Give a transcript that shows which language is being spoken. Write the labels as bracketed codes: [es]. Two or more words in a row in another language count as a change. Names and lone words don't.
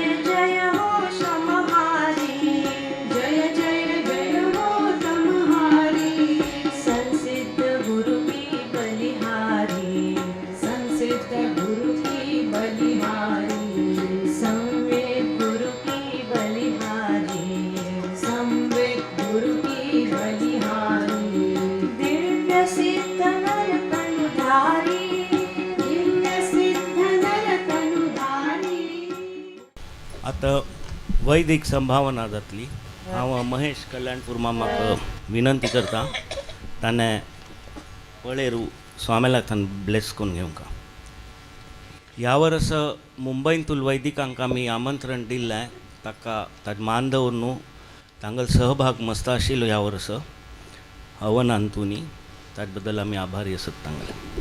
[hi] जय हो समहारी जय जय जय हो तमहारी संसिद्ध गुरु की बलिहारी संसिद्ध गुरु की बलिहारी संवेद गुरु की बलिहारी संवेद गुरु की बलिहारी दिव्य सिद्ध नरतनुधारी दिव्य सिद्ध नरतनुधारी [kok] आता वैदिक संभावना जातली हांव महेश कल्याणपूर मामाक विनंती करता ताणे पळेरू स्वामेलाक थान ब्लेस करून घेवंक ह्या वर्स मुंबईतून वैदिकांक आमी आमंत्रण दिल्लें ताका ताजे मान दवरून न्हू तांगेलो सहभाग मस्त आशिल्लो ह्या वर्स हवनांतुनी ताजे बद्दल आमी आभारी आसत तांगेले